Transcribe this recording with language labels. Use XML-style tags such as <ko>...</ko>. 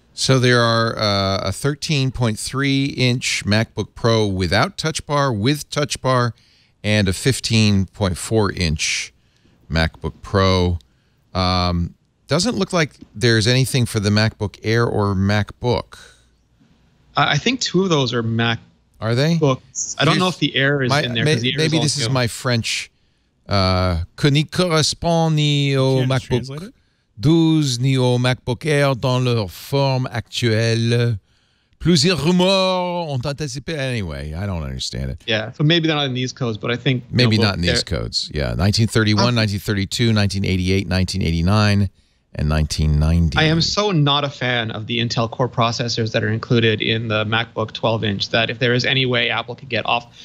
<en>So there are a 13.3-inch MacBook Pro without Touch Bar, with Touch Bar, and a 15.4-inch MacBook Pro. Doesn't look like there's anything for the MacBook Air or MacBook. I think 2 of those are MacBooks. Are they? I don't know if the Air is in there. Maybe this is my French.</en> <fr>Que n'y correspond ni au MacBook 12 ni au MacBook Air dans leur forme actuelle. Plusieurs rumeurs ont anticipé.</fr> <en>Anyway, I don't understand it. Yeah, so maybe they're not in these codes, but I think maybe not in these codes. Yeah, 1931, 1932, 1988, 1989. And 1990. I am so not a fan of the Intel Core processors that are included in the MacBook 12-inch that if there is any way Apple could get off.</en>